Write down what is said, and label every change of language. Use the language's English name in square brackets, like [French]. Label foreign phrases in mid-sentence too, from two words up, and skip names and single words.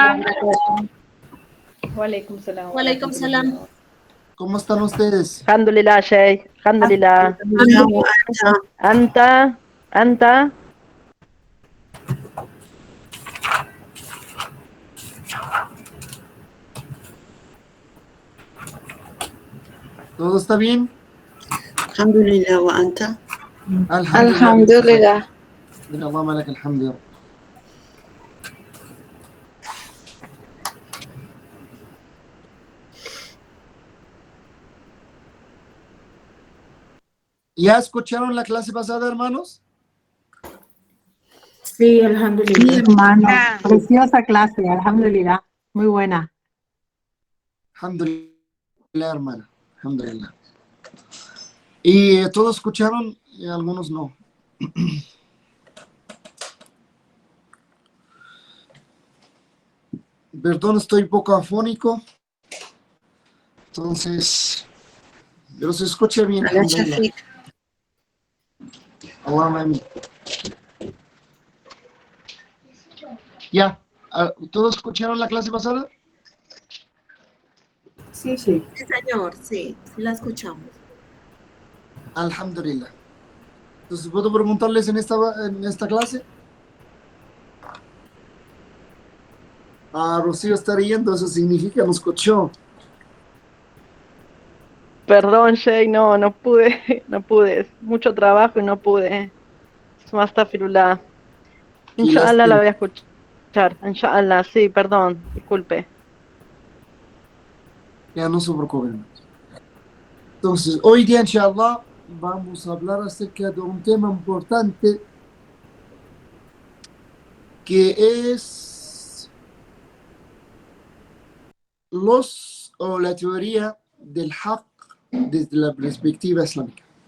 [Arabic] wabarakatuh. وعليكم السلام. وعليكم السلام. [Spanish] ¿Cómo están ustedes? [Arabic] الحمد لله، شيخ. الحمد لله. أنت. Anta. [Spanish] ¿Todo está bien? [Arabic] الحمد لله وأنت. Alhamdulillah. من الله لك الحمد يا رب. [Spanish] ¿Ya escucharon la clase pasada, hermanos? Sí, alhamdulillah. Sí, hermano. Preciosa clase, alhamdulillah. Muy buena. Alhamdulillah, hermana. Alhamdulillah. ¿Y todos escucharon? Y algunos no. Perdón, estoy un poco afónico. Entonces, pero se escucha bien. Ala Shafiq. [Arabic] اللهم آمين. [Spanish] Ya, ¿todos escucharon la clase pasada? Sí, sí. Sí, señor, sí, la escuchamos. [Arabic] Alhamdulillah. [Spanish] Entonces, ¿puedo preguntarles en esta clase? Rocío está riendo, eso significa no escuchó. Perdón, Shay, no pude. No pude. Mucho trabajo y no pude. [Arabic] Astaghfirullah. [Spanish] Inshallah la voy a escuchar. Inshallah, sí, perdón. Disculpe. Ya no se preocupen. Entonces, hoy día, inshallah, vamos a hablar acerca de un tema importante que es la teoría del haqq desde la perspectiva islámica.